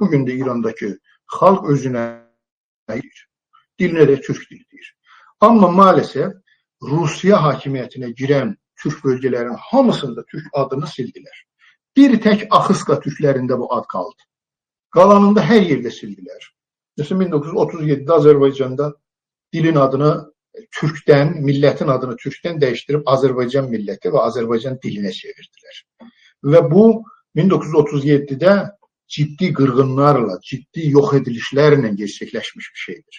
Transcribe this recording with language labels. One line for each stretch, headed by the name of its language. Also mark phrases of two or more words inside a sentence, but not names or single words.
Azerbaijani: Bugün de İrandakı xalq özünə dilinə də Türk dili deyir. Amma maalesef Rusya hakimiyyətinə girən Türk bölgələrin hamısında Türk adını sildilər. Bir tek Axıska Türklərində bu ad qaldı. Qalanında hər yerdə sildilər.
Turkish: Mesela 1937'de Azerbaycan'da dilin adını Türk'ten, milletin adını Türk'ten değiştirip Azerbaycan milleti ve Azerbaycan diline çevirdiler. Ve bu 1937'de ciddi qırğınlarla, ciddi yok edilişlerle gerçekleşmiş bir şeydir.